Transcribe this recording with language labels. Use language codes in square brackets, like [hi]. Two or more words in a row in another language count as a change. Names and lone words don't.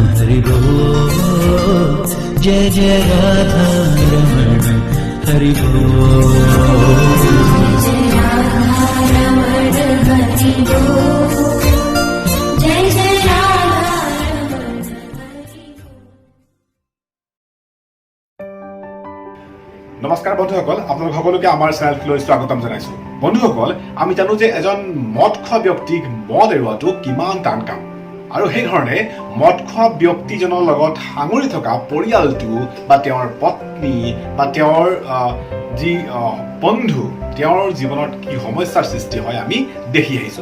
[hi] हरि बोल जय जय राधा रमण हरि बोल जय राधा रमण हरि बोल जय जय राधा रमण हरि बोल। [as] নমস্কাৰ বন্ধুসকল, আপোনালোক সকলোকে আমাৰ চেনেলটোলৈ স্বাগতম জনাইছো। বন্ধুসকল, আমি জানো যে এজন মদ খোৱা ব্যক্তিক মদ এৰুৱাটো কিমান টান কাম, আৰু সেই ধৰণে মদ খোৱা ব্যক্তিজনৰ লগত সাঙুৰি থকা পৰিয়ালটো বা তেওঁৰ পত্নী বা তেওঁৰ যি বন্ধু, তেওঁৰ জীৱনত কি সমস্যাৰ সৃষ্টি হয় আমি দেখি আহিছো।